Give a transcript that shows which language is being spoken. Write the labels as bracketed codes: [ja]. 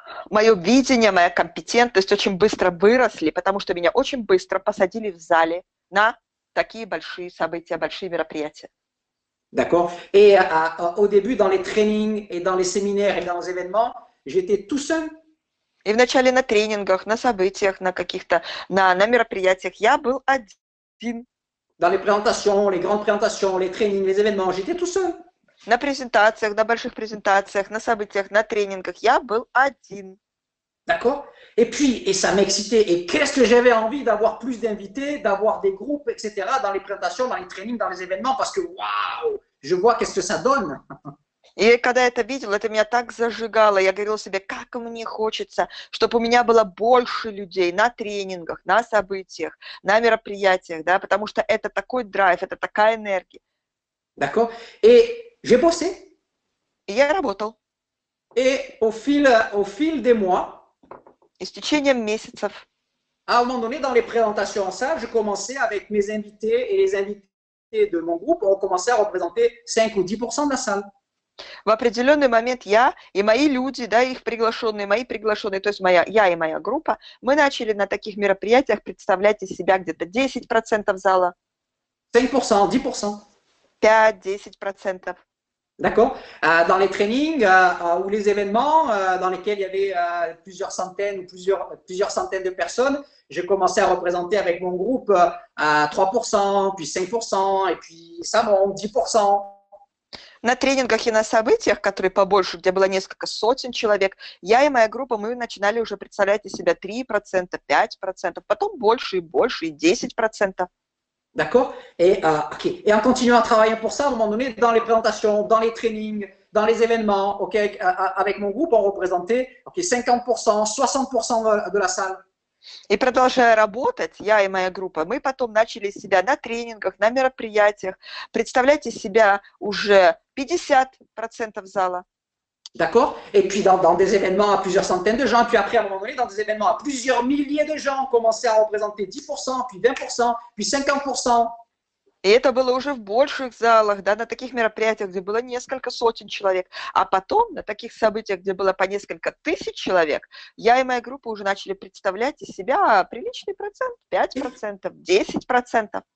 [ru] Мое видение, моя компетентность очень быстро выросли, потому что меня очень быстро посадили в зале на такие большие события, большие мероприятия. [fr] D'accord. Et au début, dans les trainings et dans les séminaires et dans les événements, j'étais tout seul. [ru] И вначале на тренингах, на событиях, на каких-то, на мероприятиях я был один. [fr] Dans les présentations, les grandes présentations, les trainings, les événements, j'étais tout seul. [ru] На презентациях, на больших презентациях, на событиях, на тренингах я был один. [fr] D'accord. Et ça m'excitait. Et qu'est-ce que j'avais envie d'avoir plus d'invités, d'avoir des groupes, etc. dans les présentations, dans les trainings, dans les événements, parce que waouh, je vois qu'est-ce que ça donne. [ru] И когда я это видела, это меня так зажигало. Я говорила себе, как мне хочется, чтобы у меня было больше людей на тренингах, на событиях, на мероприятиях, да, потому что это такой драйв, это такая энергия. [fr] D'accord. Et j'ai bossé. [ru] И я работал. [fr] Et au fil des mois, [ru] И с tечением месяцев, [fr] à un moment donné, dans les présentations en salle, je commençais avec mes invités et les invités de mon groupe, on commençait à représenter 5 ou 10% de la salle. [ru] в определенный момент я и мои люди, да, их приглашенные, мои приглашенные, то есть я и моя группа, мы начали на таких мероприятиях представлять из себя где-то 10% зала, [fr] 5%, 10%. [ru] 5-10%. [fr] D'accord. Dans les trainings ou les événements dans lesquels il y avait plusieurs centaines ou plusieurs centaines de personnes, j'ai commencé à représenter avec mon groupe à 3%, puis 5%, et puis ça monte 10%. [ru] На тренингах и на событиях, которые побольше, где было несколько сотен человек, я и моя группа, мы начинали уже представлять из себя 3%, 5%, потом больше и больше, и 10%. [fr] D'accord. Et en continuant à travailler pour ça, à un moment donné, dans les présentations, dans les trainings, dans les événements, avec mon groupe, on représentait 50%, 60% de la salle. [ru] И продолжая работать, я и моя группа, мы потом начали себя на тренингах, на мероприятиях представлять из себя уже 50% зала. [fr] D'accord. Et puis dans des événements à plusieurs centaines de gens, puis après à un moment donné, dans des événements à plusieurs milliers de gens, on commençait à représenter 10%, puis 20%, puis 50%. [ru] И это было уже в больших залах, да, на таких мероприятиях, где было несколько сотен человек. А потом на таких событиях, где было по несколько тысяч человек, я и моя группа уже начали представлять из себя приличный процент, 5%, 10%.